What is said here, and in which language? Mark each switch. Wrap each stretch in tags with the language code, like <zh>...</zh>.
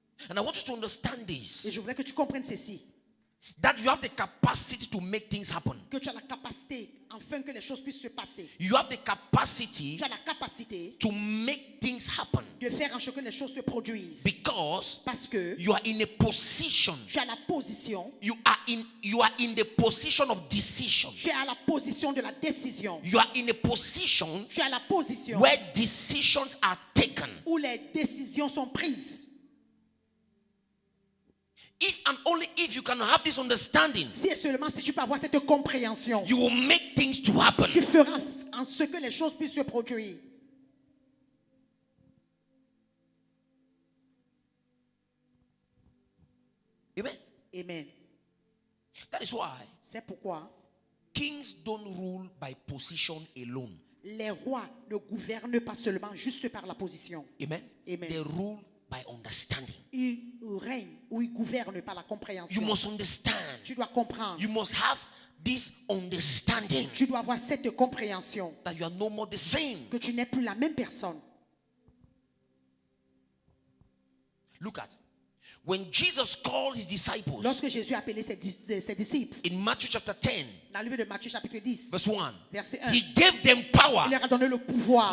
<en>And I want you to understand</en> <fr>Et</fr> <en>this.</en> <fr>je voudrais que tu comprennes ceci.</fr> <en>That you have the capacity to make things happen.</en> <fr>Que tu as la capacité, afin que les choses puissent se passer.</fr> <en>You have the capacity</en> <fr>Tu as la capacité</fr> <en>to make things happen.</en> <fr>de faire en sorte que les choses se produisent.</fr> <en>Because</en> <fr>Parce que</fr> <en>you are in a position.</en> <fr>tu as la position,</fr> <en>You are in the position of decision.</en> <fr>tu es à la position de la décision.</fr> <en>You are in a position</en> <fr>Tu es à la position</fr> <en>where decisions are taken.</en> <fr>où les décisions sont prises.</fr> <en>If and only if you can have this understanding,</en> <fr>Si et seulement si tu peux avoir cette compréhension,</fr> <en>you will make things to happen.</en> <fr>tu feras en ce que les choses puissent se produire.</fr> <en>Amen.</en> <fr>Amen.</fr> <en>That is why</en> <fr>C'est pourquoi</fr> <en>kings don't rule by position alone.</en> <fr>les rois ne gouvernent pas seulement juste par la position.</fr> <en>Amen.</en> <fr>Amen.</fr> <en>They rule by understanding.</en> <fr>Ils règnent ou ils gouvernent par la compréhension.</fr> <en>You must understand.</en> <fr>Tu dois comprendre.</fr> <en>You must have this understanding</en> <fr>Tu dois avoir cette compréhension</fr> <en>that you are no more the same.</en> <fr>que tu n'es plus la même personne.</fr> <en>Look at When Jesus called his disciples</en> <fr>Lorsque Jésus a appelé ses disciples,</fr> <en>in Matthew chapter 10,</en> <fr>dans le livre de Matthieu chapitre 10,</fr> <en>verse 1,</en> <fr>verset 1,</fr> <en>he gave them power.</en> <fr>il leur a donné le pouvoir.</fr>